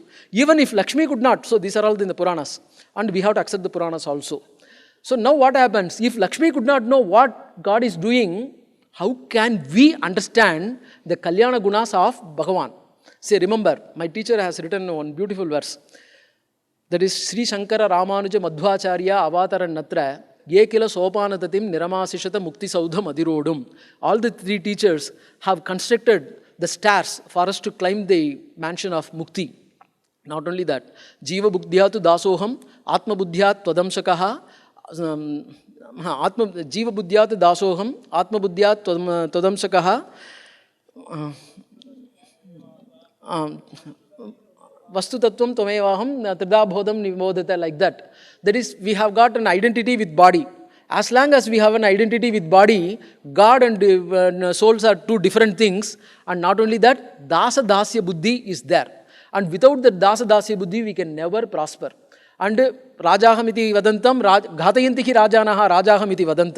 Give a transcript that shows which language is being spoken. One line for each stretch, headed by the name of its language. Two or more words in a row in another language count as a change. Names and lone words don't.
English: Even if Lakshmi could not, so these are all in the Puranas, and we have to accept the Puranas also. So now what happens? If Lakshmi could not know what God is doing, how can we understand the
Sanskrit: Kalyana Gunas
English: of Bhagavan? Say, remember, my teacher has written one beautiful verse.
Sanskrit: That is Sri Sankara Ramanuja Madhvacharya Avataran Natra Yekila Sopanatatim Niramasishata Mukti Saudham Adirodum.
English: All the three teachers have constructed the stairs for us to climb the mansion of Mukti. Not only that,
Sanskrit: Jiva Buddhyatu Dasoham, Atma Buddhyat Twadamsakaha, Jiva Buddhyat Dasoham, Atma Buddhyat Twadamsakaha, Vastu Tattvam Tvamevaham Tridabhodam Nivodata,
English: like that. That is, we have got an identity with body. As long as we have an identity with body, God and souls are two different things. And not only that,
Sanskrit: Dasa Dasya Buddhi
English: is there. And without the
Sanskrit: Dasa Dasya Buddhi,
English: we can never prosper.
Sanskrit: And Rajahamiti Vadantam, Ghatayantihi Rajanaha Rajahamiti Vadantam.